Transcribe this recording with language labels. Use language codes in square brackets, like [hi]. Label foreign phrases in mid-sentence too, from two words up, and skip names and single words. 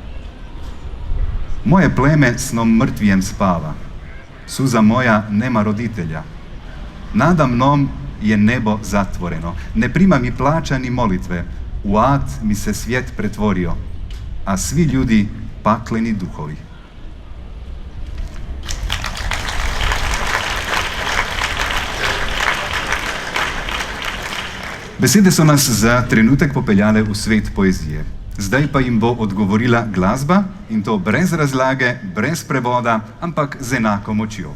[sr] Moje pleme snom mrtvijem spava, suza moja nema roditelja. Nada mnom je nebo zatvoreno, ne prima mi plaća ni molitve, u ad mi se svijet pretvorio, a svi ljudi pakleni duhovi. [sl] Besede so nas za trenutek popeljale v svet poezije. Zdaj pa jim bo odgovorila glasba, in to brez razlage, brez prevoda, ampak z enako močjo.